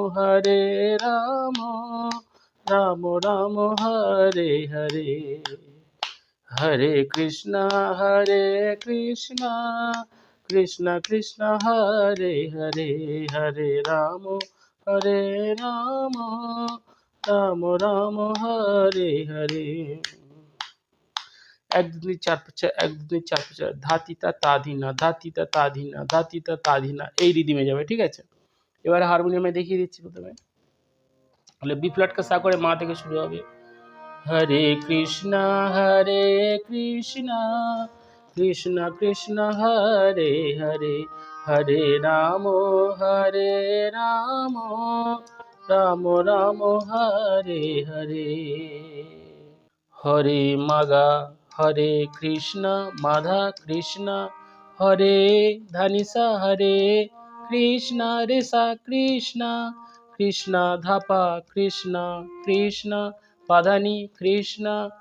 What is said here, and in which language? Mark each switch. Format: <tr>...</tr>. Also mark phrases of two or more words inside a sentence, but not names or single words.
<sa>राम राम हरे हरे, हरे कृष्ण कृष्ण कृष्ण हरे हरे, हरे राम राम राम हरे हरे।</sa> <bn>এক দুই চার পাঁচ, এক দুই চার পাঁচ, ধাতিতা তাধিনা ধাতিতা তাধিনা ধাতিতা তাধিনা, এই রিদিমে যাবে। ঠিক আছে, এবারে হারমোনিয়ামে দেখিয়ে দিচ্ছি। প্রথমে তাহলে</bn> <en>B flat</en> <bn>কা সা করে মা থেকে শুরু হবে।</bn> <sa>हरे कृष्णा कृष्ण कृष्ण हरे हरे, हरे राम राम राम हरे हरे, हरे मगा हरे कृष्ण माधा कृष्ण, हरे धनिसा हरे कृष्ण रेसा कृष्ण, कृष्ण धापा कृष्ण कृष्ण पाधानी कृष्ण,</sa>